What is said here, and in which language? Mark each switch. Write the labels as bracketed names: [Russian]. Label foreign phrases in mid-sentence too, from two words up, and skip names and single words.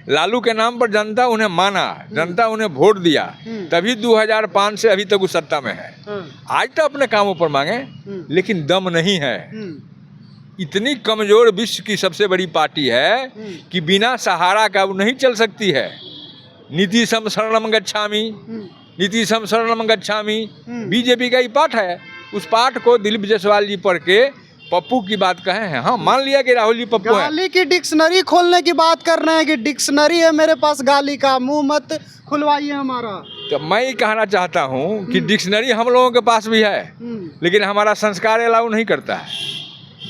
[Hindi] लालू के नाम पर जनता उन्हें माना, जनता उन्हें वोट दिया, तभी 2005 से अभी तक वो सत्ता में है। आज तो अपने कामों पर मांगे, लेकिन दम नहीं है। इतनी कमजोर विश्व की सबसे बड़ी पार्टी है कि बिना सहारा का वो नहीं चल सकती है। [Sanskrit] नीतीशम शरणम गच्छामि, नीतीशम शरणम गच्छामि, [Hindi] बीजेपी का ही पाठ है। उस पाठ को दिलीप जायसवाल जी पढ़ के पप्पू की बात कहे हैं। हाँ, मान लिया कि राहुल जी पप्पू है। गाली की डिक्शनरी खोलने की बात कर रहे हैं कि डिक्शनरी है मेरे पास गाली का, मुंह मत खुलवाइए हमारा। तो मैं ये कहना चाहता हूँ कि डिक्शनरी हम लोगों के पास भी है, लेकिन हमारा संस्कार अलाउ नहीं करता है।